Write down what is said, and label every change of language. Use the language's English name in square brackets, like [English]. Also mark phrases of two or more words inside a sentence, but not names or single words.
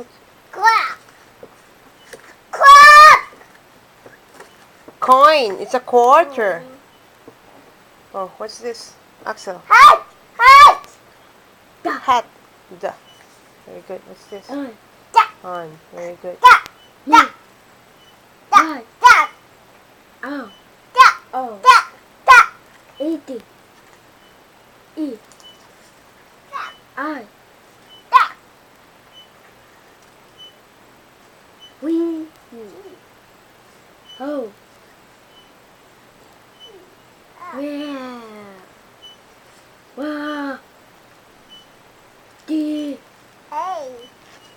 [English] Clock. Clock. Coin. It's a quarter. Oh, what's this? Axel. Hat. Hat. Hat. The. Very good. What's this? Da. On. Very good. Da. Da. Da. Da. Oh. Da. Oh. Da. Da. 80. E. Da. I. Da. We. Oh. Where? Wa. Di. Hey.